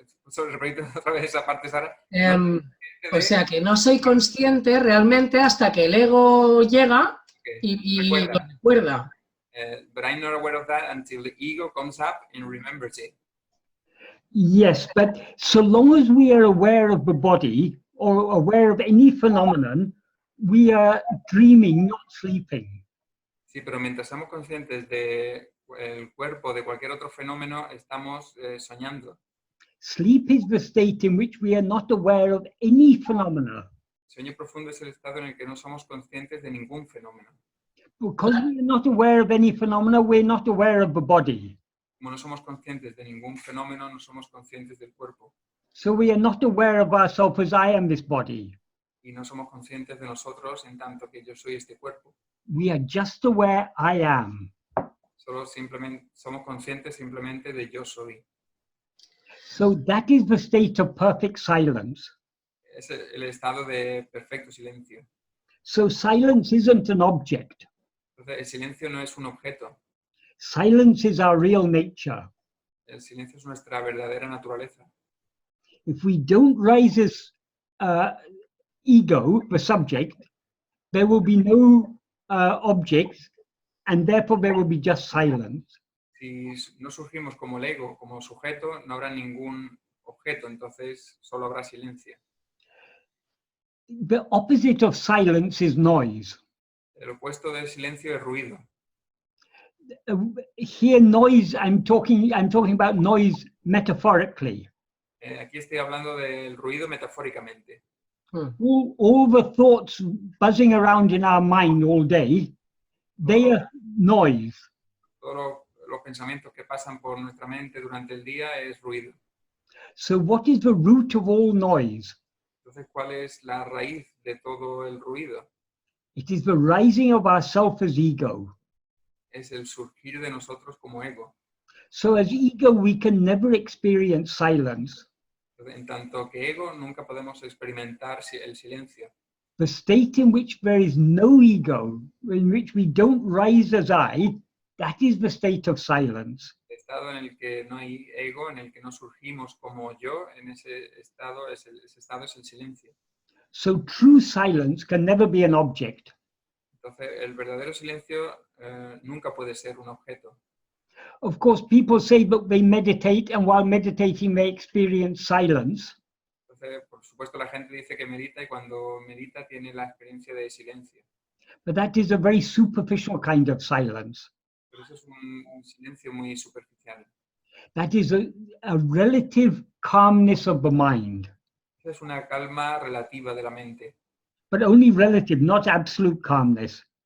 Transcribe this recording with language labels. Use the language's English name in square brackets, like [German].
[Spanish] Sorry, repito otra vez esa parte, Sara. O sea que no soy consciente realmente hasta que el ego llega y lo recuerda. [English] But I'm not aware of that until the ego comes up and remembers it. Yes, but so long as we are aware of the body or aware of any phenomenon, we are dreaming, not sleeping. [Spanish] Sí, pero mientras estamos conscientes de el cuerpo, de cualquier otro fenómeno, estamos soñando. [English] Sleep is the state in which we are not aware of any phenomena. [Spanish] Sueño profundo es el estado en el que no somos conscientes de ningún fenómeno. [English] Because we are not aware of any phenomena, we're not aware of the body. [Spanish] Como no somos conscientes de ningún fenómeno, no somos conscientes del cuerpo. [English] So we are not aware of ourselves as I am this body. [Spanish] Y no somos conscientes de nosotros en tanto que yo soy este cuerpo. [English] We are just aware I am. [Spanish] Solo simplemente somos conscientes simplemente de yo soy. [English] So that is the state of perfect silence. [Spanish] Es el estado de perfecto silencio. [English] So silence isn't an object. [Spanish] Entonces, el silencio no es un objeto. [English] Silence is our real nature. [Spanish] El silencio es nuestra verdadera naturaleza. [English] If we don't raise this ego, the subject, there will be no objects, and therefore there will be just silence. [Spanish] Si no surgimos como el ego, como sujeto, no habrá ningún objeto, entonces solo habrá silencio. [English] The opposite of silence is noise. [Spanish] El opuesto del silencio es ruido. [English] Here, noise. I'm talking about noise metaphorically. [Spanish] Aquí estoy hablando del ruido metafóricamente. [English] All the thoughts buzzing around in our mind all day, they are noise. [Spanish] Todos los pensamientos que pasan por nuestra mente durante el día es ruido. [English] So what is the root of all noise? [Spanish] Entonces, ¿cuál es la raíz de todo el ruido? [English] It is the rising of ourself as ego. [Spanish] Es el surgir de nosotros como ego. [English] So as ego, we can never experience silence. [Spanish] En tanto que ego, nunca podemos experimentar el silencio. [English] The state in which there is no ego, in which we don't rise as I, that is the state of silence. [Spanish] El estado en el que no hay ego, en el que no surgimos como yo, en ese estado es el silencio. [English] So true silence can never be an object. [Spanish] Entonces, el verdadero silencio nunca puede ser un objeto. [English] Of course, people say that they meditate, and while meditating, they experience silence. [Spanish] Entonces, por supuesto, la gente dice que medita y cuando medita tiene la experiencia de silencio. [English] But that is a very superficial kind of silence. [Spanish] Pero eso es un silencio muy superficial. [English] That is a relative calmness of the mind. [Spanish] Es una calma relativa de la mente. [English] But only relative, not absolute calmness.